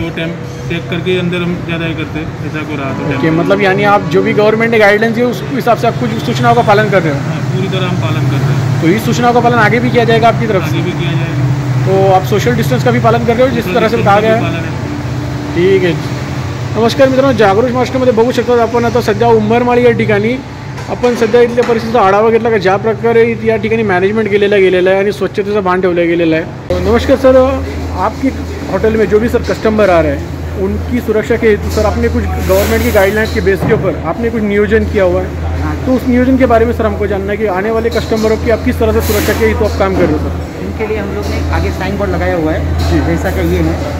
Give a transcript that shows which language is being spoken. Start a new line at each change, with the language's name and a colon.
Hindi: वो time check करके अंदर हम ज़्यादा ही करते हैं, ऐसा को रहा तो। ओके, मतलब यानी आप जो भी गवर्नमेंट ने गाइडलाइंस दी है उस हिसाब से आप कुछ सूचनाओं का पालन कर रहे हो? हाँ, पूरी तरह हम पालन कर रहे हैं। तो इस सूचनाओं का पालन आगे भी किया जाएगा आपकी तरफ से? आगे भी किया जाएगा। तो आप सोशल डिस्टेंस का भी पालन कर रहे हो जिस तरह से बताया गया है?
Marathi: ठीक आहे। नमस्कार मित्रांनो, जागृत महाराष्ट्रामध्ये बघू शकता आपण आता सध्या उंबरमाळी या ठिकाणी आपण सध्या इथल्या परिस्थितीचा आढावा घेतला का ज्या प्रकारे या ठिकाणी मॅनेजमेंट गेलेला आहे आणि स्वच्छतेचा भान ठेवला गेलेला आहे।
Hindi: नमस्कार सर, आपकी होटल में जो भी सर कस्टमर आ रहे हैं उनकी सुरक्षा के हेतु सर आपने कुछ गवर्नमेंट की गाइडलाइंस के बेस के ऊपर आपने कुछ नियोजन किया हुआ है, तो उस नियोजन के बारे में सर हमको जानना है कि आने वाले कस्टमरों की आप किस तरह से सुरक्षा के हेतु आप काम कर रहे हो सर? इनके लिए हम लोग ने आगे साइन बोर्ड लगाया हुआ है जी, जैसा कि ये है।